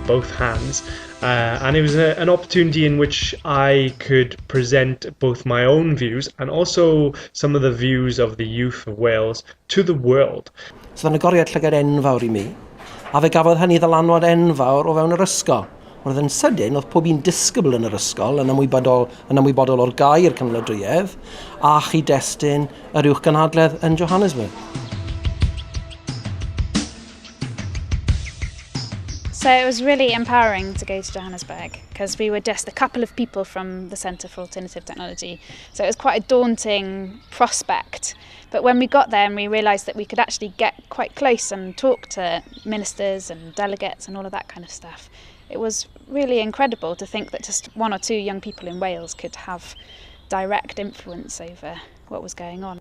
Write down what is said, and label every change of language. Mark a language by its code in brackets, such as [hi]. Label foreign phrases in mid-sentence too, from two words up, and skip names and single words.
[en] both hands, and it was an opportunity in which I could present both my own views and also some of the views of the youth of Wales to the world. [cy] So oedd agoriad llygad enfawr I mi, a fe gafodd hynny ddylanwad enfawr o fewn yr ysgol. Oedd yn sydyn, oedd pob un disgybl yn yr ysgol yn ymwybodol o'r gair cynwladwyedd a chyd-destun yr uwchgynhadledd yn Johannesburg. [en] So it was really empowering to go to Johannesburg because we were just a couple of people from the Centre for Alternative Technology. So it was quite a daunting prospect. But when we got there and we realised that we could actually get quite close and talk to ministers and delegates and all of that kind of stuff, it was really incredible to think that just one or two young people in Wales could have direct influence over what was going on.